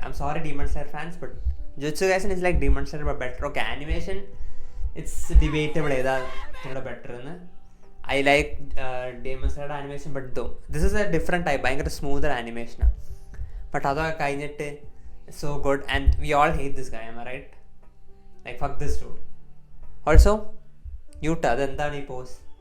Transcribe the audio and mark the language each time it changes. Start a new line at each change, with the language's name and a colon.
English: I'm sorry Demon Slayer fans, but Jujutsu Kaisen is like Demon Slayer but better. Okay, animation it's debatable
Malayalam: ഏതാ ഇവിടെ better എന്ന്.
English: I like Demon Slayer animation, but though this is a different type,
Malayalam: ഭയങ്കര സ്മൂതർ ആനിമേഷനാണ്.
English: but
Malayalam: അതൊക്കെ കഴിഞ്ഞിട്ട്
English: so good and we all hate this guy, am I right? Like fuck this dude.
Malayalam: Also Yuta, അതെന്താണ് ഈ pose?